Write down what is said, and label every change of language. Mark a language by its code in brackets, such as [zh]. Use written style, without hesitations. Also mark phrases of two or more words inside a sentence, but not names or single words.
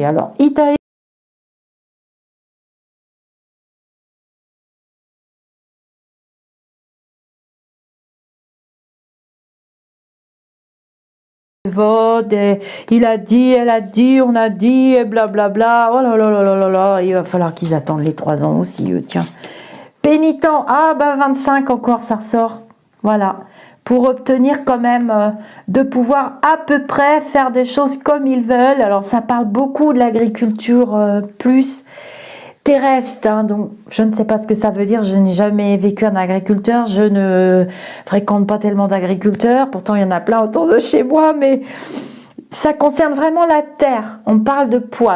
[fr] Alors, Itaï vote, et il a dit, elle a dit, on a dit, et blablabla. Oh là là là là là là, il va falloir qu'ils attendent les 3 ans aussi, eux, tiens. Pénitent, ah bah 25 encore, ça ressort. Voilà. Pour obtenir quand même de pouvoir à peu près faire des choses comme ils veulent. Alors ça parle beaucoup de l'agriculture plus terrestre, hein, donc je ne sais pas ce que ça veut dire, je n'ai jamais vécu un agriculteur, je ne fréquente pas tellement d'agriculteurs, pourtant il y en a plein autour de chez moi, mais ça concerne vraiment la terre, on parle de poids.